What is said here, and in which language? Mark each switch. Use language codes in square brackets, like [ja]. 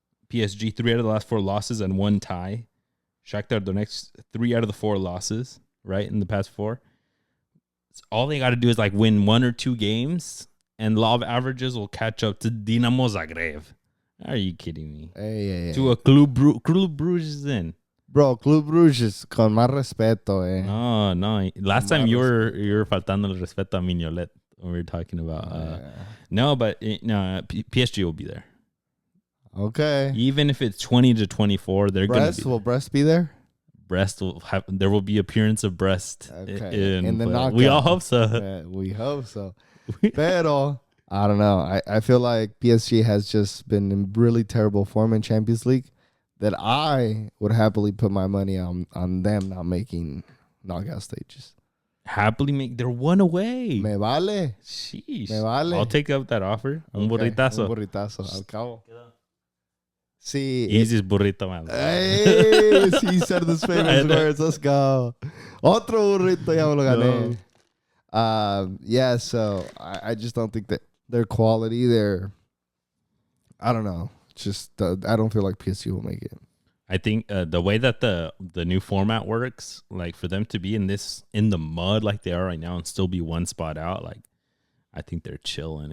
[en] PSG, 3 out of the last 4 losses and 1 tie. Shakhtar Donetsk, 3 out of the 4 losses, right, in the past 4. So all they got to do is like win 1 or 2 games, and law of averages will catch up to Dinamo Zagreb. Are you kidding me? Hey. To a Club Bruges in. Bro, [es] Club Bruges, con más respeto, eh. [en] No. Last time you were [es] faltando el respeto a [en] Mignolet when we were talking about. No, but PSG will be there. Okay. Even if it's 20-24, they're going to be. Will Brest be there? There will be appearance of Brest. Okay. In the knockout. We all hope so. We hope so. [es] Pero, [en] I don't know. I feel like PSG has just been in really terrible form in Champions League that I would happily put my money on them not making knockout stages. They're 1 away. [es] Me vale. [en] Sheesh. [es] Me vale. [en] I'll take up that offer. [es] Un burritazo. Al cabo. Sí. [en] Easiest burrito, man. Hey, he said the famous words. Let's go. [es] Otro burrito, ya me lo gané. [en] Yeah, so I just don't think that their quality, I don't know. Just I don't feel like PSG will make it. I think the way that the new format works, like for them to be in the mud like they are right now and still be 1 spot out, like I think they're chilling.